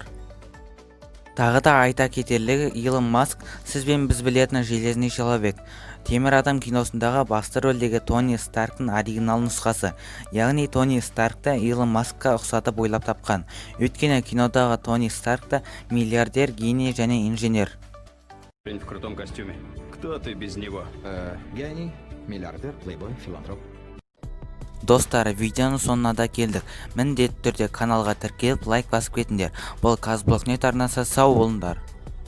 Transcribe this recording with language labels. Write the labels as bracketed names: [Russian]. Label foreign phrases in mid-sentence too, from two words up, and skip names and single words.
[Kazakh] Тағы да айта кетерлігі, Илон Маск сіз бен біз білетін [Russian] железный человек. [Kazakh] Темір адам киносындағы басты рөлдегі Тони Старктың оригинал нұсқасы, яғни Тони Старкты Илон Маскқа ұқсатып ойлап тапқан. Өйткені кинодағы Тони Старкты миллиардер, гений және инженер. [Russian] В крутом костюме. Кто ты без него? Гений, миллиардер, плейбой, филантроп. [Kazakh] Достар, видеоның соңына да келдік. Міндетті түрде каналға тіркеліп лайк басып кетіңдер. Бұл Казблокнет арнасы, сау болыңдар.